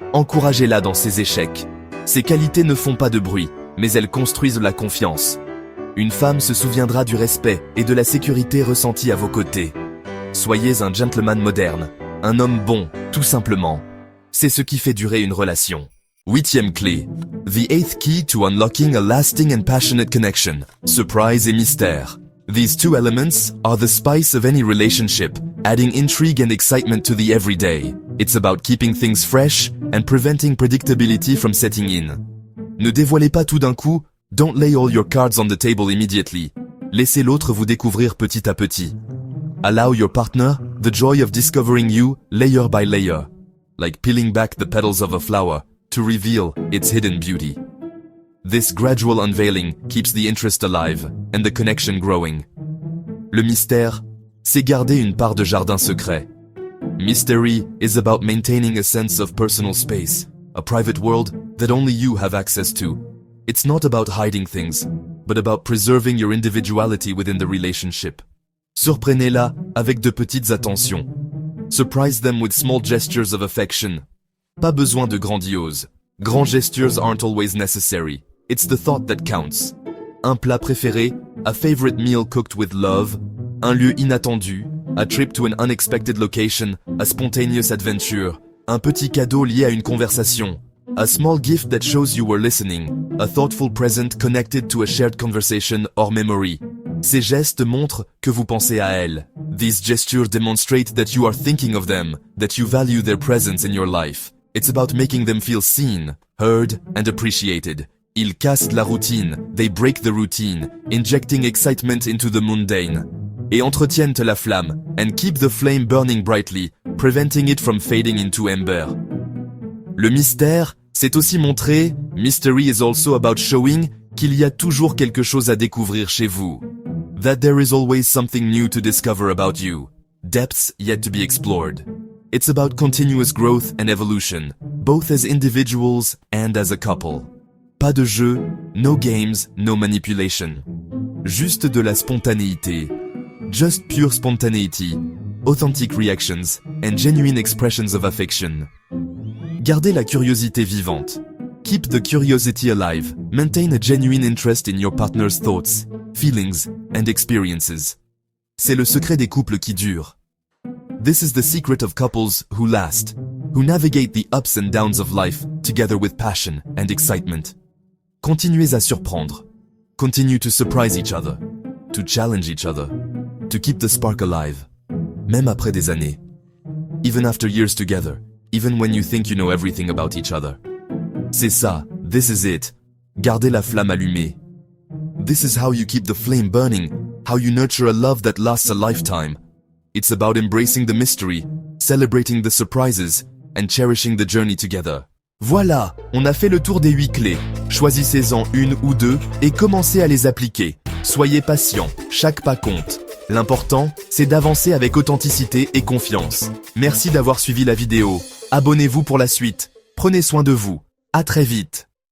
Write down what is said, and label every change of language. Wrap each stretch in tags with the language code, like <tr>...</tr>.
<fr>Encouragez-la dans ses échecs. Ses qualités ne font pas de bruit, mais elles construisent la confiance. Une femme se souviendra du respect et de la sécurité ressentie à vos côtés. Soyez un gentleman moderne, un homme bon, tout simplement. C'est ce qui fait durer une relation. 8e clé.</fr> <en>The 8th key to unlocking a lasting and passionate connection.</en> <fr>Surprise et mystère.</fr> <en>These two elements are the spice of any relationship, adding intrigue and excitement to the everyday. It's about keeping things fresh and preventing predictability from setting in.</en> <fr>Ne dévoilez pas tout d'un coup,</fr> <en>don't lay all your cards on the table immediately.</en> <fr>Laissez l'autre vous découvrir petit à petit.</fr> <en>Allow your partner the joy of discovering you layer by layer, like peeling back the petals of a flower to reveal its hidden beauty. This gradual unveiling keeps the interest alive and the connection growing.</en> <fr>Le mystère, c'est garder une part de jardin secret.</fr> <en>Mystery is about maintaining a sense of personal space, a private world that only you have access to. It's not about hiding things, but about preserving your individuality within the relationship.</en> <fr>Surprenez-la avec de petites attentions.</fr> <en>Surprise them with small gestures of affection.</en> <fr>Pas besoin de grandiose.</fr> <en>Grands gestures aren't always necessary. It's the thought that counts.</en> <fr>Un plat préféré,</fr> <en>a favorite meal cooked with love,</en> <fr>un lieu inattendu,</fr> <en>a trip to an unexpected location, a spontaneous adventure,</en> <fr>un petit cadeau lié à une conversation,</fr> <en>a small gift that shows you were listening, a thoughtful present connected to a shared conversation or memory.</en> <fr>Ces gestes montrent que vous pensez à elle.</fr> <en>These gestures demonstrate that you are thinking of them, that you value their presence in your life. It's about making them feel seen, heard, and appreciated.</en> <fr>Ils cassent la routine,</fr> <en>they break the routine, injecting excitement into the mundane.</en> <fr>Et entretiennent la flamme,</fr> <en>and keep the flame burning brightly, preventing it from fading into ember.</en> <fr>Le mystère, c'est aussi montrer,</fr> <en>mystery is also about showing,</en> <fr>qu'il y a toujours quelque chose à découvrir chez vous.</fr> <en>That there is always something new to discover about you. Depths yet to be explored. It's about continuous growth and evolution, both as individuals and as a couple.</en> <fr>Pas de jeu,</fr> <en>no games, no manipulation.</en> <fr>Juste de la spontanéité.</fr> <en>Just pure spontaneity, authentic reactions, and genuine expressions of affection.</en> <fr>Gardez la curiosité vivante.</fr> <en>Keep the curiosity alive. Maintain a genuine interest in your partner's thoughts, feelings, and experiences.</en> <fr>C'est le secret des couples qui durent.</fr> <en>This is the secret of couples who last, who navigate the ups and downs of life together with passion and excitement.</en> <fr>Continuez à surprendre.</fr> <en>Continue to surprise each other, to challenge each other, to keep the spark alive,</en> <fr>même après des années.</fr> <en>Even after years together, even when you think you know everything about each other.</en> <fr>C'est ça,</fr> <en>this is it.</en> <fr>Gardez la flamme allumée.</fr> <en>This is how you keep the flame burning, how you nurture a love that lasts a lifetime. It's about embracing the mystery, celebrating the surprises, and cherishing the journey together.</en> <fr>Voilà, on a fait le tour des 8 clés. Choisissez-en une ou deux et commencez à les appliquer. Soyez patient, chaque pas compte. L'important, c'est d'avancer avec authenticité et confiance. Merci d'avoir suivi la vidéo. Abonnez-vous pour la suite. Prenez soin de vous. À très vite.</fr>